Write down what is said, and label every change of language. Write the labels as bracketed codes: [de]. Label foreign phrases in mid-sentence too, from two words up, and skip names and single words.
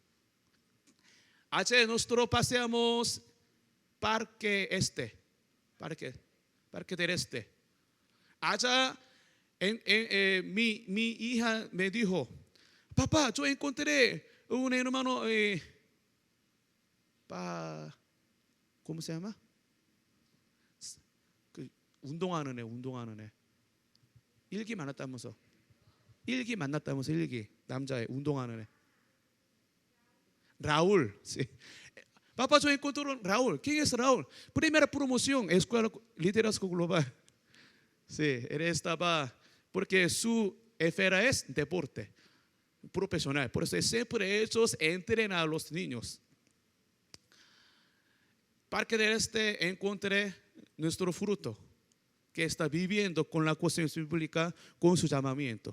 [es] Ayer nosotros paseamos Parque del Este. Allá mi hija me dijo, papá, yo encontré un hermano, ¿cómo se llama? [ko] 운동하는 애. 일기 만났다면서. 일기. 남자애, 운동하는 애. [es] Raúl, sí. Papá, yo encontré a Raúl. ¿Quién es Raúl? Primera promoción, Escuela Liderazgo Global. Sí, él estaba, porque su esfera es deporte profesional. Por eso siempre ellos entrenan a los niños. Parque del Este encontré nuestro fruto, que está viviendo con la conciencia bíblica, con su llamamiento.